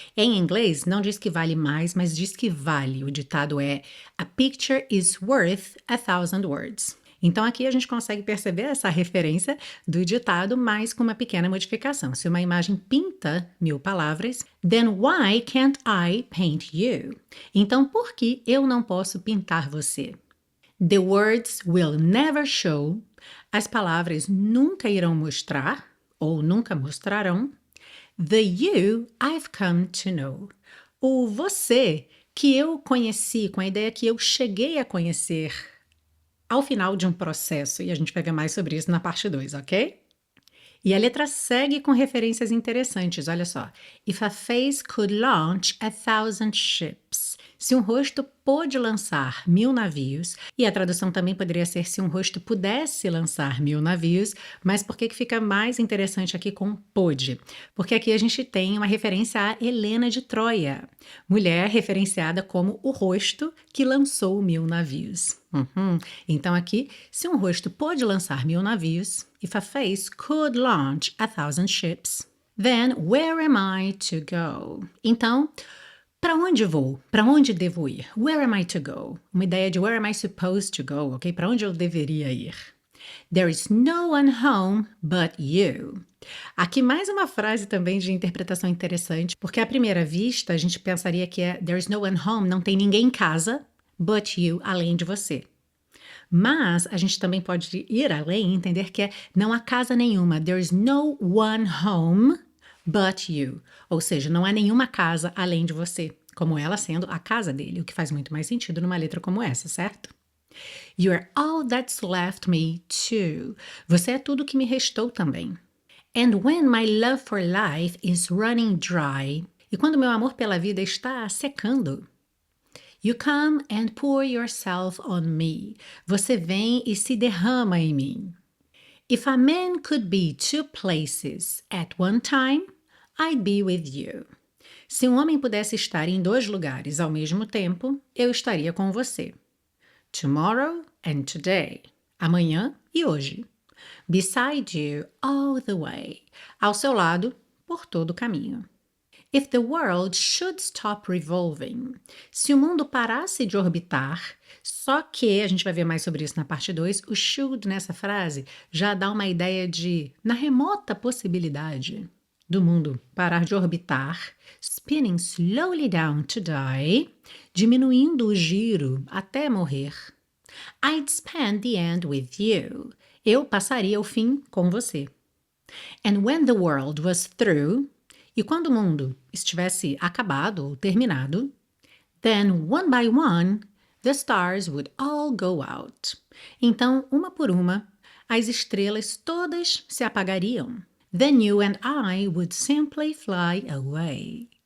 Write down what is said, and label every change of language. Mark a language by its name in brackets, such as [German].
[Portuguese] Em inglês, não diz que vale mais, mas diz que vale. O ditado é [English] A picture is worth 1,000 words. [Portuguese] Então, aqui a gente consegue perceber essa referência do ditado, mas com uma pequena modificação. Se uma imagem pinta 1.000 palavras, [English] then why can't I paint you? [Portuguese] Então, por que eu não posso pintar você? [English] The words will never show. [Portuguese] As palavras nunca irão mostrar, ou nunca mostrarão. [English] The you I've come to know. [Portuguese] O você que eu conheci, com a ideia que eu cheguei a conhecer ao final de um processo, e a gente vai ver mais sobre isso na parte 2, ok? E a letra segue com referências interessantes, olha só. [English] If a face could launch 1,000 ships. [Portuguese] Se um rosto pôde lançar 1.000 navios, e a tradução também poderia ser se um rosto pudesse lançar 1.000 navios, mas por que fica mais interessante aqui com pôde? Porque aqui a gente tem uma referência a Helena de Troia, mulher referenciada como o rosto que lançou 1.000 navios. Então aqui, se um rosto pôde lançar 1.000 navios, [English] if a face could launch 1,000 ships, then where am I to go? [Portuguese] Então, para onde vou? Para onde devo ir? [English] Where am I to go? [Portuguese] Uma ideia de [English] where am I supposed to go, [Portuguese] ok? Para onde eu deveria ir? [English] There is no one home but you. [Portuguese] Aqui mais uma frase também de interpretação interessante, porque à primeira vista a gente pensaria que é [English] there is no one home, [Portuguese] não tem ninguém em casa, [English] but you, [Portuguese] além de você. Mas a gente também pode ir além e entender que não há casa nenhuma. [English] There is no one home but you. [Portuguese] Ou seja, não há nenhuma casa além de você, como ela sendo a casa dele, o que faz muito mais sentido numa letra como essa, certo? [English] You are all that's left me too. [Portuguese] Você é tudo que me restou também. [English] And when my love for life is running dry. [Portuguese] E quando meu amor pela vida está secando. [English] You come and pour yourself on me. [Portuguese] Você vem e se derrama em mim. [English] If a man could be 2 places at one time, I'd be with you. [Portuguese] Se um homem pudesse estar em 2 lugares ao mesmo tempo, eu estaria com você. [English] Tomorrow and today. [Portuguese] Amanhã e hoje. [English] Beside you all the way. [Portuguese] Ao seu lado, por todo o caminho. [English] If the world should stop revolving. [Portuguese] Se o mundo parasse de orbitar, só que, a gente vai ver mais sobre isso na parte 2, o should nessa frase já dá uma ideia de, na remota possibilidade do mundo parar de orbitar, [English] spinning slowly down to die, [Portuguese] diminuindo o giro até morrer. [English] I'd spend the end with you. [Portuguese] Eu passaria o fim com você. [English] And when the world was through, [Portuguese] e quando o mundo estivesse acabado ou terminado, [English] then one by one, the stars would all go out. [Portuguese] Então, uma por uma, as estrelas todas se apagariam. [English] Then you and I would simply fly away.